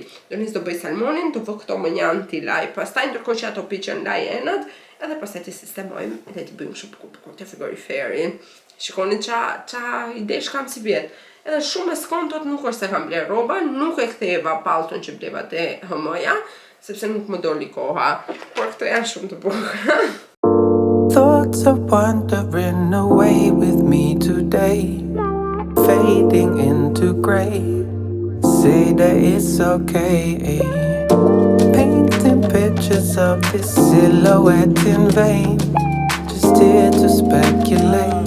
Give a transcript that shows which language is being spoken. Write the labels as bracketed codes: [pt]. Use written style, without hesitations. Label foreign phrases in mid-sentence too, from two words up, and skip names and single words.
[sq] Do nis do bëj salmonin, do vë këto më një anti-laj, pastaj ndërkohë që ato piqen laj enat, edhe pastaj të sistemojmë edhe të bëjmë shumë bukur të frigoriferin. Shikoni qa idesh kam si vjet. Edhe shumë e skontot nuk është se kam bler rroba, nuk e ktheva pallton që bleva te HM-ja, sepse nuk më doli koha. Por këto janë shumë të bukura. [en] Thoughts are wandering away with me today, fading into grey. Say that it's okay. Painting pictures of this silhouette in vain, just here to speculate.